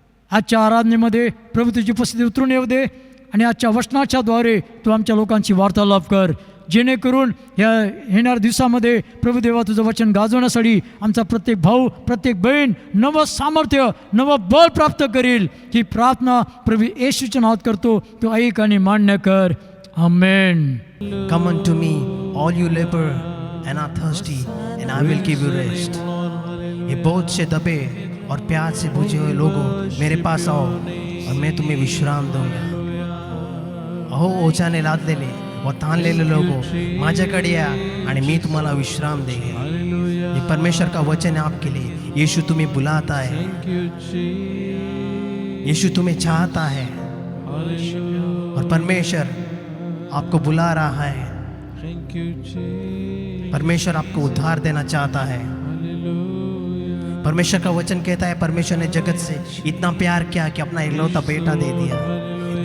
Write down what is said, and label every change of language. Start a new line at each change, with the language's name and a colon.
Marathi: आजच्या आराधनेमध्ये प्रभू तुझी उपस्थिती उतरून येऊ दे आणि आजच्या वचनाच्याद्वारे तू आमच्या लोकांची वार्तालाप कर, जेणेकरून ह्या येणाऱ्या दिवसामध्ये प्रभू देवा तुझं वचन गाजवण्यासाठी आमचा प्रत्येक भाऊ, प्रत्येक बहीण नवं सामर्थ्य, नवं बळ प्राप्त करील. ही प्रार्थना प्रभू येशूच्या नावात करतो, तो ऐक आणि मान्य कर. आमेन.
English: Come unto me, all you labor and are thirsty, and I will give you rest.
Hindi: ये बोझ से दबे और प्यास से बुझे हुए लोगों, मेरे पास आओ और मैं तुम्हें विश्राम दूंगा.
Marathi: अहो ओझाने लादलेले व ताणलेले लोगों, माझ्याकडे या आणि मी तुम्हाला विश्राम देईन.
Hindi: ये परमेश्वर का वचन है आपके लिए. यीशु तुम्हें बुलाता है, यीशु तुम्हें चाहता है और परमेश्वर आपको बुला रहा है. परमेश्वर आपको उद्धार देना चाहता है. परमेश्वर का वचन कहता है परमेश्वर ने जगत से इतना प्यार किया कि अपना इकलौता बेटा दे दिया.